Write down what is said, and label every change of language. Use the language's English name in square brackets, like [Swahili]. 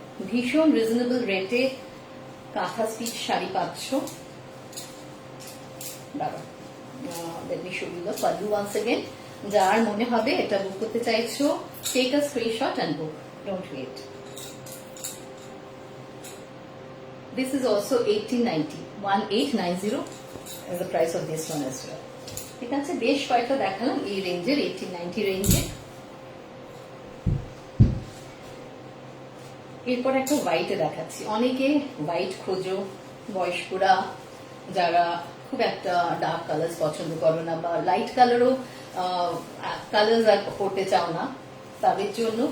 [Bangla] ভীষণ রিজনেবল রেটে কাঁথা স্টিচ শাড়ি পাচ্ছ। দাঁড়াও, [English] let me show you the pallu once again. [Bangla] যার মনে হবে এটা বুক করতে চাইছো, [English] Take a screenshot and book, don't wait. This is also 1890, 1890 is the price of this one as well. [Bangla] ঠিক আছে, বেশ কয়েকটা দেখালাম এই রেঞ্জের, 1890 রেঞ্জে। এরপর একটা হোয়াইটে দেখাচ্ছি। অনেকে হোয়াইট খোঁজো, বয়স্করা যারা খুব একটা ডার্ক কালার পছন্দ করো না, বা লাইট কালারও কালার আর পড়তে চাও না, তাদের জন্য।